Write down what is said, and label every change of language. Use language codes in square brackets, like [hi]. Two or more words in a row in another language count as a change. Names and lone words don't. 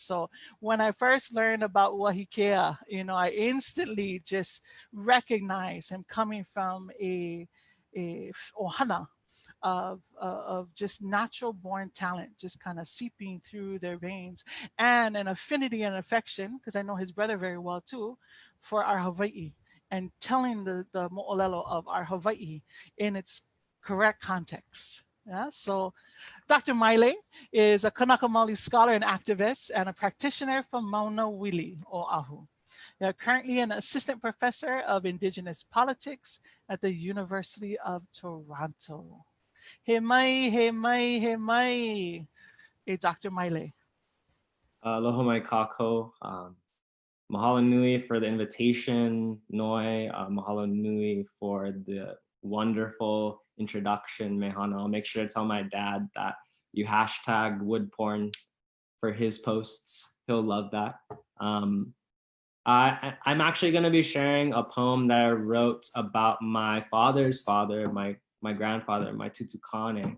[en] So when I first learned about Uahikeaikalei'ohu, I instantly just recognized him coming from a ohana of just natural born talent, just kind of seeping through their veins, and an affinity and affection, because I know his brother very well too, for our Hawaii and telling the mo'olelo of our Hawaii in its correct context. Yeah, so Dr. Maile is a Kanaka Maoli scholar and activist and a practitioner from Mauna Wili, Oahu. They're currently an assistant professor of Indigenous politics at the University of Toronto. [haw] He mai, he mai, he mai. [en] Hey, Dr. Maile. [haw] Aloha mai kako. Mahalo nui [en] for the invitation, Noi. [haw] Mahalo nui [en] for the wonderful introduction, Mehana. I'll make sure to tell my dad that you hashtagged wood porn for his posts. He'll love that. I'm actually going to be sharing a poem that I wrote about my father's father, my grandfather, my Tutukane.